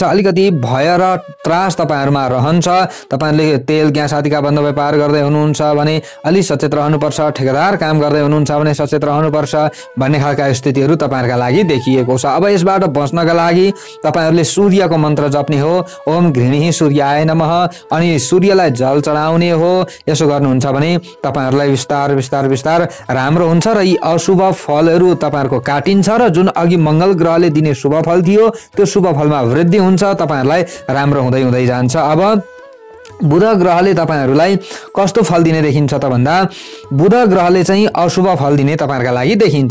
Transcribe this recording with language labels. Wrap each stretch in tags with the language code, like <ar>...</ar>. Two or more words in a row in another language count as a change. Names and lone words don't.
<ne>अलिकति भय र त्रास तपाईहरुमा रहन्छ। तपाईहरुले तेल ग्यास आदिका बन्द व्यापार गर्दै हुनुहुन्छ भने अलि सचेत रहनुपर्छ। ठेकेदार काम गर्दै हुनुहुन्छ भने सचेत रहनुपर्छ भन्ने खालका स्थितिहरू तपाईहरुका लागि देखिएको छ। अब यसबाट बच्नका लागि तपाईहरुले सूर्यको मन्त्र जप्ने हो।</ne> <sa>ओम घृणी सूर्याय नमः,</sa> <ne>अनि सूर्यलाई जल चढाउने हो। यसो गर्नुहुन्छ भने तपाईहरुलाई बिस्तार बिस्तार बिस्तार राम्रो हुन्छ र यी अशुभ फलहरू तपाईहरुको काटिन्छ र जुन अघि मङ्गल ग्रहले दिने शुभ फल थियो त्यो शुभ फलमा वृद्धि हुन्छ। तपाईहरुलाई राम्रो हुँदै हुँदै जान्छ। अब बुध ग्रहले तपाईहरूलाई कस्तो फल दिने देखिन्छ त भन्दा बुध ग्रहले चाहिँ अशुभ फल दिने तपाईहरुका लागि देखिन्छ।</ne>